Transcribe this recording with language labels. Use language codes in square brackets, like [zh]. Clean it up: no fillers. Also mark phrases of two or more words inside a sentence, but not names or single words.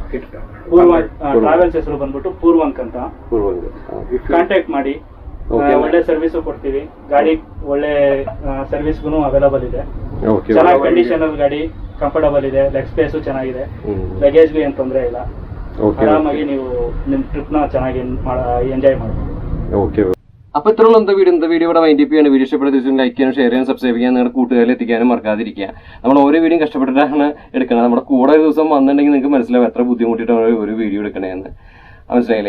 [kn] ಟ್ರಾವೆಲ್ಸ್ ಹೆಸರು ಬಂದ್ಬಿಟ್ಟು ಪೂರ್ವಂಕ್ ಅಂತ. ಕಾಂಟ್ಯಾಕ್ಟ್ ಮಾಡಿ. ಒಳ್ಳೆ ಸರ್ವಿಸು ಕೊಡ್ತೀವಿ. ಗಾಡಿ ಒಳ್ಳೆ ಸರ್ವಿಸ್ಗೂ ಅವೈಲಬಲ್ ಇದೆ. ಚೆನ್ನಾಗಿ ಕಂಡೀಷನಲ್ ಗಾಡಿ, ಕಂಫರ್ಟಬಲ್ ಇದೆ. [en] leg space [kn] ಚೆನ್ನಾಗಿದೆ. ಲಗೇಜ್ಗೂ ಏನು ತೊಂದರೆ ಇಲ್ಲ. ആരാമാಗಿ ನೀವು ನಿಮ್ಮ ട്രിപ്ನ ಚೆನ್ನಾಗಿ എൻജോയ് ಮಾಡ್ಬೋದು. [ml] ഓക്കെ. അപ്പോൾ ഇത്രയുള്ള ഇന്നത്തെ വീഡിയോ ഇവിടെ [en] wind up [ml] ചെയ്യാണ്. വീഡിയോ ഇഷ്ടപ്പെടുന്ന ലൈക്ക് ചെയ്യാനും ഷെയർ ചെയ്യാനും സബ്സ്ക്രൈബ് ചെയ്യാൻ നിങ്ങളുടെ കൂട്ടുകാരിൽ എത്തിക്കാനും മറക്കാതിരിക്കുക. നമ്മൾ ഓരോ വീഡിയോ കഷ്ടപ്പെട്ടിട്ടാണ് എടുക്കുന്നത്. നമ്മുടെ കൂടെ ഒരു ദിവസം വന്നിട്ടുണ്ടെങ്കിൽ നിങ്ങൾക്ക് മനസ്സിലാവും എത്ര ബുദ്ധിമുട്ടിയിട്ടാണ് ഒരു വീഡിയോ എടുക്കണേന്ന്. മനസ്സിലായില്ലേ?